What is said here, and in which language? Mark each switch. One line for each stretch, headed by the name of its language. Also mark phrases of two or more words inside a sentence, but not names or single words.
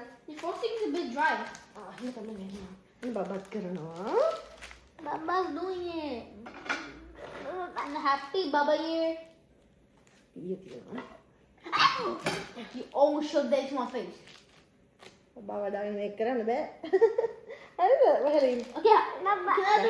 English: The frosting is a bit dry.
Sinhala: බබත් කරනවා.
English: Baba's doing it. I'm happy, Baba here.
Sinhala: ඊය තියෙනවා.
English: He almost shoved that into my face.
Sinhala: බබා වදාගෙන මේක කරන්න බෑ. හරිද? වහලා ඉන්න.
English: Okay, Baba. Can I do